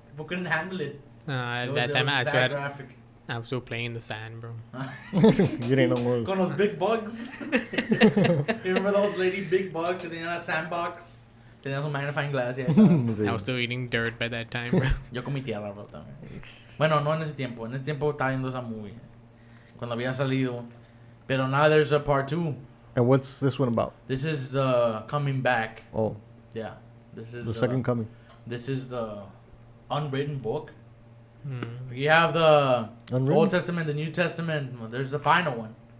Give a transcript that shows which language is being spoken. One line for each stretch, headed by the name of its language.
English: People couldn't handle it. At that time, I was still playing in the sand, bro. You didn't know more. Con those big bugs. You remember those lady big bugs that they had a sandbox?
Spanish: Tenías un
English: magnifying glass. Yeah, I was still eating dirt by that time, bro.
Spanish: Yo comí tierra, bro, también. Bueno, no en ese tiempo. En ese tiempo estaba viendo esa movie. Cuando había salido. Pero
English: now there's a part 2. And what's this one about? This is the coming back. Oh. Yeah. This is the second coming. This is the unwritten book. You have the Old Testament, the New Testament. Well, there's the final one.